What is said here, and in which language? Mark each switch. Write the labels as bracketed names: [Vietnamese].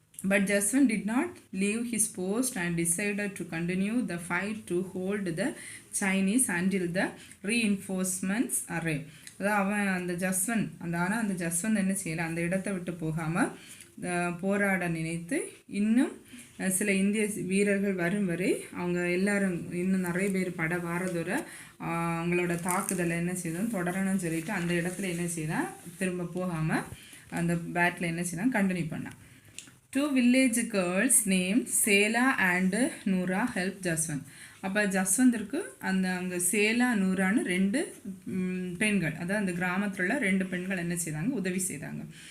[English] But Jaswant did not leave his post and decided to continue the fight to hold the Chinese until the reinforcements arrived. [Tamil] அதாவது அந்த ஜஸ்வந்த் என்ன செய்யலை, அந்த இடத்தை விட்டு போகாமல் போராட நினைத்து இன்னும் சில இந்திய வீரர்கள் வரும் வரை அவங்க எல்லாரும் இன்னும் நிறைய பேர் படை வாரதோட அவங்களோட தாக்குதலை என்ன செய்தோம் தொடரணும்னு சொல்லிட்டு அந்த இடத்துல என்ன செய்தான், திரும்ப போகாமல் அந்த பேட்டில் என்ன செய்தான் கண்டினியூ பண்ணான். [English] Two village girls named Sela and Noora helped Jaswant. [Tamil] அப்போ ஜஸ்வந்திற்கு அங்கே சேலா நூறான்னு ரெண்டு பெண்கள், அதாவது அந்த கிராமத்தில் உள்ள ரெண்டு பெண்கள் என்ன செய்தாங்க, உதவி செய்தாங்க.